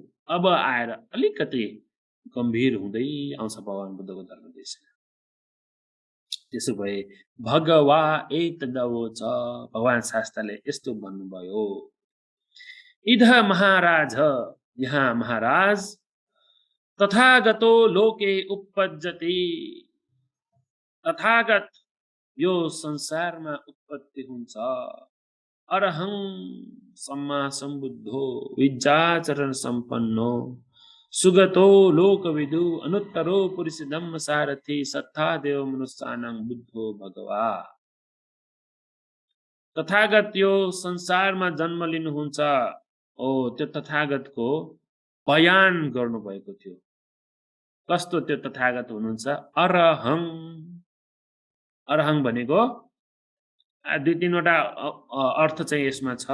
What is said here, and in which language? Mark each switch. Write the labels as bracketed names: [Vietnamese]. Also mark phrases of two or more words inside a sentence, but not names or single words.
[Nepali] अब आएर अलिकति गम्भीर हुँदै आउँछ भगवान बुद्धको धर्म देशना। त्यसो भए [Pali] भगवा एतदवोच, [Nepali] भगवान शास्त्रले यस्तो भन्नुभयो, [Pali] इध महाराज, [Nepali] यहाँ महाराज, [Pali] तथागतो लोके उपपज्यते, [Nepali] तथागत यो संसारमा उत्पत्ति हुन्छ, [Pali] अरहं सम्मा सम्बुद्धो विद्याचरण सम्पन्नो सुगतो लोकविदु अनुत्तरो पुरुष धम्म सारथि सत्ता देव मनुष्यानां बुद्धो भगवा। [Nepali] तथागत यो संसारमा जन्म लिनुहुन्छ। त्यो तथागतको बयान गर्नुभएको थियो। कस्तो त्यो तथागत हुनुहुन्छ? अरहं। अरहं भनेको दुई तीनवटा अर्थ चाहिँ यसमा छ।